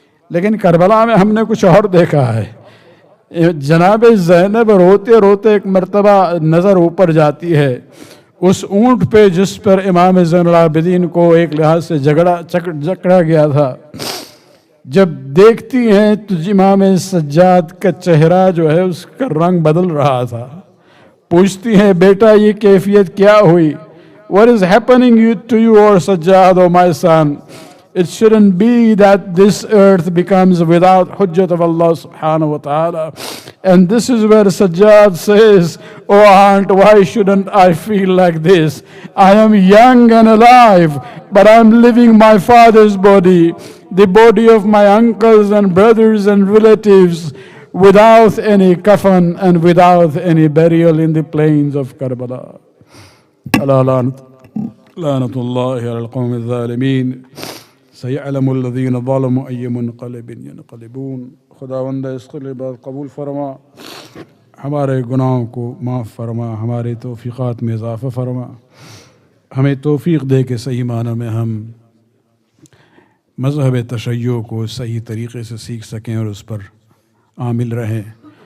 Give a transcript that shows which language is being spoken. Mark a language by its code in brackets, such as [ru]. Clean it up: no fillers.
[hi] लेकिन करबला में हमने कुछ और देखा है. जनाब ज़ैनब रोते रोते एक मर्तबा नज़र ऊपर जाती है उस ऊँट पे जिस पर इमाम ज़ैनुल आबिदीन को एक लिहाज से जकड़ा गया था. जब देखती हैं तो इमाम सज्जाद का चेहरा जो है उसका रंग बदल रहा था. पूछती हैं, बेटा ये कैफियत क्या हुई? [en] What is happening to you, or Sajjad, or my son? It shouldn't be that this earth becomes without hujjat of Allah subhanahu wa ta'ala. And this is where Sajjad says, "Oh aunt, why shouldn't I feel like this? I am young and alive, but I'm living my father's body, the body of my uncles and brothers and relatives, without any kafan and without any burial in the plains of Karbala." [ar] Allah Lanatullah ala al-qawm al-zalimin. سيعلم الذين ظلموا أي منقلب ينقلبون. [hi] खुदावंद इसके लिए बात कबूल फरमा, हमारे गुनाहों को माफ़ फरमा, हमारे तौफ़ीक़ात में इज़ाफ़ा फरमा, हमें तौफ़ीक़ दे के सही मानों में हम मज़हब तशय्यो को सही तरीक़े से सीख सकें और उस पर आमिल रहें।